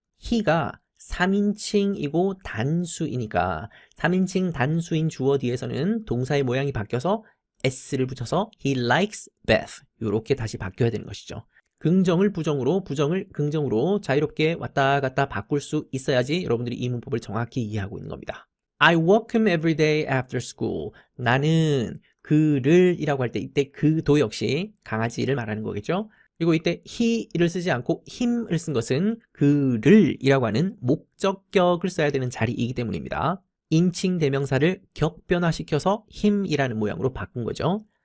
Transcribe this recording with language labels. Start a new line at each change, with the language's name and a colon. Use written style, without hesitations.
Korean: he가 3인칭이고 단수이니까 3인칭 단수인 주어 뒤에서는 동사의 모양이 바뀌어서 s를 붙여서
English: he likes bath
Korean: 이렇게 다시 바뀌어야 되는 것이죠. 긍정을 부정으로 부정을 긍정으로 자유롭게 왔다 갔다 바꿀 수 있어야지 여러분들이 이 문법을 정확히 이해하고 있는 겁니다.
English: I walk him every day after school.
Korean: 나는 그를 이라고 할 때 이때 그도 역시 강아지를 말하는 거겠죠. 그리고 이때 he를 쓰지 않고 him을 쓴 것은 그를 이라고 하는 목적격을 써야 되는 자리이기 때문입니다. 인칭 대명사를 격변화시켜서 him이라는 모양으로 바꾼 거죠.